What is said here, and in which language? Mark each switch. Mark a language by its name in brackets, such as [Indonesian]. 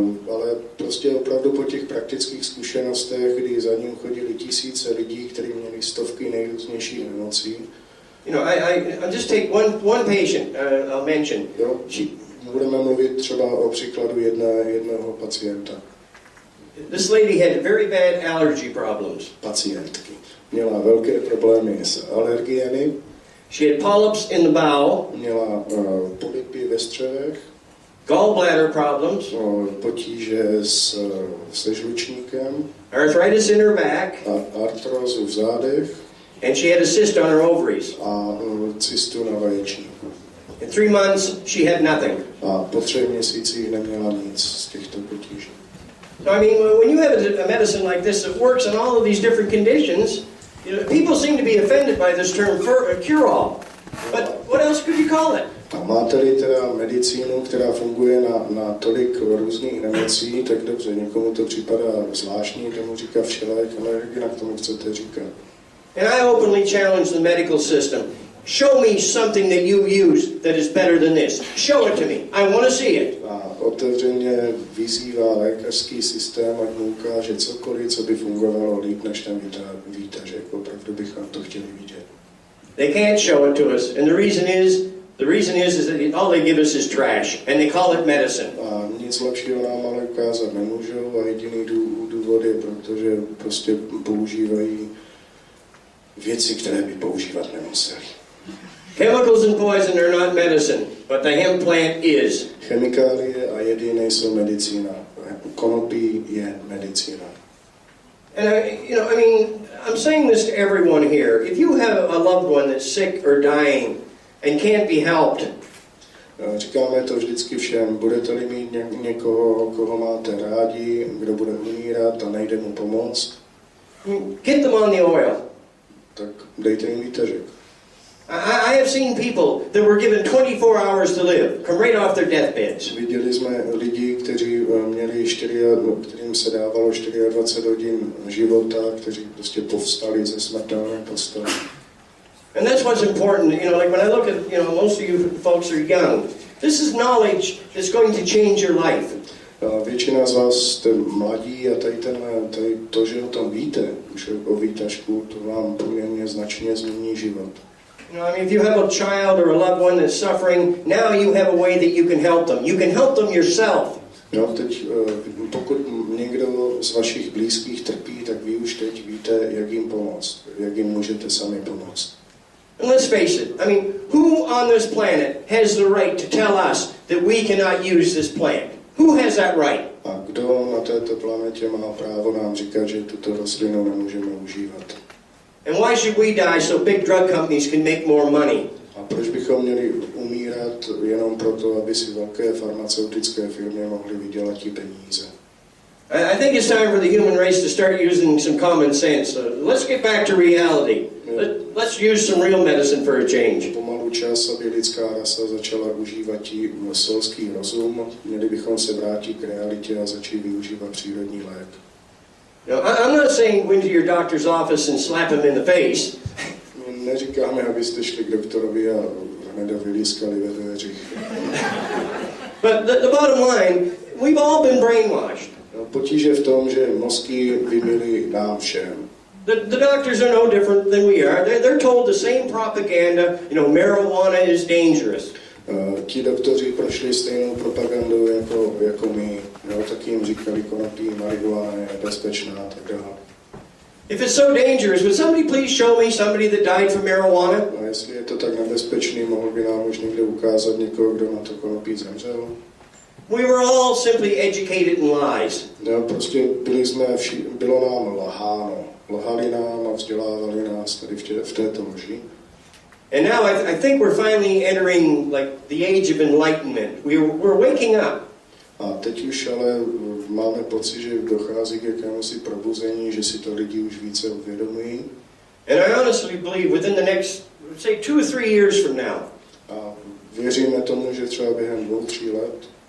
[Czech] Ale prostě opravdu po těch praktických zkušenostech, kdy za ním chodili tisíce lidí, kteří měli stovky nejrůznějších nemocí. [English] You know, I'll just take one patient I'll mention. [Czech] Jo, budeme mluvit třeba o příkladu jednoho pacienta. [English] This lady had very bad allergy problems. [Czech] Pacientky. Měla velké problémy s alergiemi. [English] She had polyps in the bowel. [Czech] Měla polypy ve střevech. [English] Gallbladder problems. [Czech] Potíže se žlučníkem. [English] Arthritis in her back. [Czech] A artrózu v zádech. [English] And she had a cyst on her ovaries. [Czech] A cystu na vaječníku. [English] In 3 months, she had nothing. [Czech] A po 3 měsících neměla nic z těchto potíží. [English] So I mean, when you have a medicine like this that works on all of these different conditions, you know, people seem to be offended by this term cure-all. But what else could you call it? [Czech] A máte-li teda medicínu, která funguje na tolik různých nemocí, tak dobře, někomu to připadá zvláštní, tomu říká všelék, ale jak tomu chcete říkat? [English] And I openly challenge the medical system. Show me something that you use that is better than this. Show it to me. I want to see it. [Czech] A otevřeně vyzývá lékařský systém, ať mu ukáže cokoliv, co by fungovalo líp než ten výtažek. Opravdu bychom to chtěli vidět. [English] They can't show it to us, and the reason is that all they give us is trash, and they call it medicine. [Czech] A nic lepšího nám ale ukázat nemůžou a jediný důvod je, protože prostě používají věci, které by používat nemuseli. [English] Chemicals and poison are not medicine, but the hemp plant is. [Czech] Chemikálie a jedy nejsou medicína. Konopí je medicína. [English] And I'm saying this to everyone here. If you have a loved one that's sick or dying and can't be helped, [Czech] říkáme to vždycky všem. Budete-li mít někoho, koho máte rádi, kdo bude umírat a nejde mu pomoct, [English] get them on the oil. [Czech] tak dejte jim výtažek. [English] I have seen people that were given 24 hours to live, come right off their deathbeds. [Czech] Viděli jsme lidi, kteří měli kterým se dávalo 24 hodin života, kteří prostě povstali ze smrtelné postele. [English] And that's what's important, you know, like when I look at, most of you folks are young. This is knowledge that's going to change your life. [Czech] Většina z vás jste mladí a tady to, že o tom víte, už o výtažku, to vám poměrně značně změní život. [English] If you have a child or a loved one that's suffering, now you have a way that you can help them. You can help them yourself. [Czech] Teď, pokud někdo z vašich blízkých trpí, tak vy už teď víte, jak jim pomoct, jak jim můžete sami pomoct. [English] And let's face it, who on this planet has the right to tell us that we cannot use this plant? Who has that right? [Czech] A kdo na této planetě má právo nám říkat, že tuto rostlinu nemůžeme užívat? [English] And why should we die so big drug companies can make more money? [Czech] A proč bychom měli umírat jenom proto, aby si velké farmaceutické firmy mohly vydělat peníze? [English] I think it's time for the human race to start using some common sense. Let's get back to reality. Let's use some real medicine for a change. [Czech] Pomalu čas, aby lidská rasa začala užívat selský rozum. Měli bychom se vrátit k realitě a začít využívat přírodní lék. [English] I'm not saying go into your doctor's office and slap him in the face. [Czech] Neříkáme, abyste šli k doktorovi a hned vylískali ve dveřích. [English] But the bottom line, we've all been brainwashed. [Czech] Potíže v tom, že mozky vymyly nám všem. [English] The doctors are no different than we are. They're told the same propaganda, marijuana is dangerous. [Czech] Ti doktoři prošli stejnou propagandu jako my. Tak jim říkali, konopí, marihuana je bezpečná a tak dále. [English] If it's so dangerous, would somebody please show me somebody that died from marijuana? [Czech] jestli je to tak nebezpečný, mohl by nám už někdo ukázat někoho, kdo na to konopí zemřel? [English] We were all simply educated in lies. [Czech] No, prostě bylo nám lháno. Lhali nám a vzdělávali nás tady v této lži. [English] And now I think we're finally entering like the age of enlightenment. We're waking up. [Czech] A teď už ale máme pocit, že dochází k jakémusi probuzení, že si to lidi už více uvědomují. [English] And I honestly believe within the next, say, 2 or 3 years from now, [Czech] A věříme tomu, že třeba během 2-3 let